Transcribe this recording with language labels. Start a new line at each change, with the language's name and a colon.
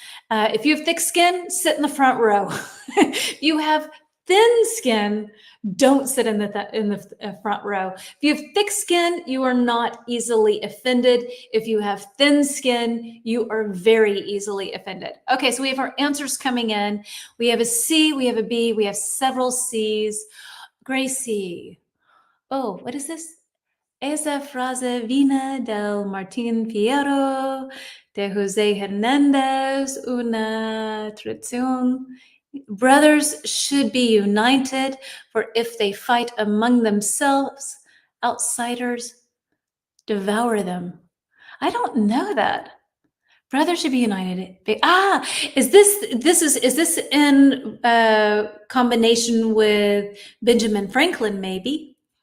English: If you have thick skin, sit in the front row. If you have thin skin, don't sit in the front row. If you have thick skin, you are not easily offended. If you have thin skin, you are very easily offended. Okay, so we have our answers coming in. We have a C, we have a B, we have several C's. Gracie. Oh, what is this?
Spanish: Esa frase vina del Martín Fierro, de José Hernández, una tradición.
English: Brothers should be united, for if they fight among themselves, outsiders devour them. I don't know that. Brothers should be united. Is this in combination with Benjamin Franklin, maybe?